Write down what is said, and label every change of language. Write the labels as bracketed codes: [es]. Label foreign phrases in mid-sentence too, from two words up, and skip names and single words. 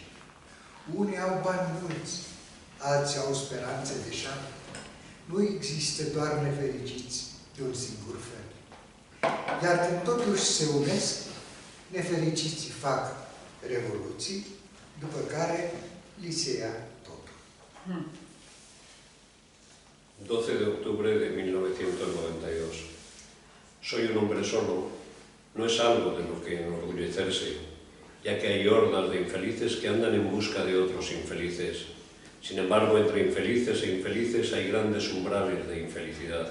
[ro] Unii au bani mulți, alții au speranțe de șapte. Nu există doar nefericiți de un singur fel. Iar când totuși se unesc, nefericiții fac revoluții, după care li se ia totul. [es] 12 de octubre de 1992. Soy un hombre solo. No es algo de lo que enorgullecerse, ya que hay hordas de infelices que andan en busca de otros infelices. Sin embargo, entre infelices e infelices hay grandes umbrales de infelicidad.